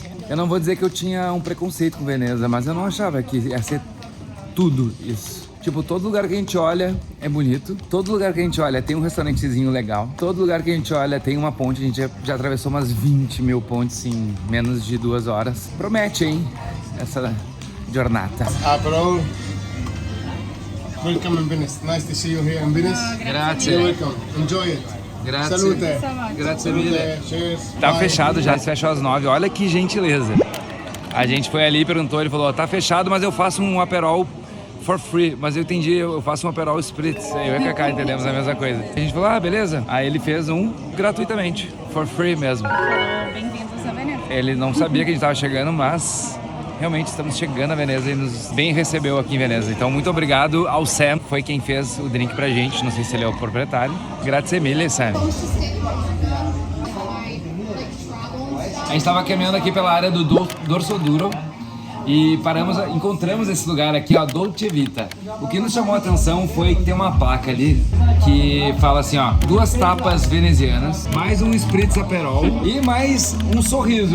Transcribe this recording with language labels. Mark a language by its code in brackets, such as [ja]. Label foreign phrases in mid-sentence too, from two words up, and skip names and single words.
[pt] Eu não vou dizer que eu tinha um preconceito com Veneza, mas eu não achava que ia ser tudo isso. Tipo, todo lugar que a gente olha é bonito. Todo lugar que a gente olha tem um restaurantezinho legal. Todo lugar que a gente olha tem uma ponte. A gente já atravessou umas 20 mil pontes em menos de 2 horas. Promete, hein? Essa jornada. Aperol. [en] Welcome in Venice. Nice to see you here in Venice. [it] Grazie. [en] You're welcome. Enjoy it. [it] Grazie. Salute. Grazie mille. [en] Cheers. [pt] Tá [en] Bye. [pt] fechado já, fechou às 9. Olha que gentileza. A gente foi ali e perguntou, ele falou, tá fechado, mas eu faço um Aperol [en] for free. [pt] Mas eu entendi, eu faço um Aperol Spritz. Eu e a Cacá entendemos a mesma coisa. A gente falou, beleza. Aí ele fez um gratuitamente, [en] for free [pt] mesmo. Bem-vindos a Veneza. Ele não sabia que a gente tava chegando, mas realmente estamos chegando a Veneza e nos bem recebeu aqui em Veneza. Então, muito obrigado ao Sam, foi quem fez o drink pra gente. Não sei se ele é o proprietário. [it] Grazie mille, [pt] Sam. A gente estava caminhando aqui pela área do Dorso Duro e encontramos esse lugar aqui, ó, Dolce Vita. O que nos chamou a atenção foi que tem uma placa ali que fala assim, ó, 2 tapas venezianas, mais um Spritz Aperol e mais um sorriso.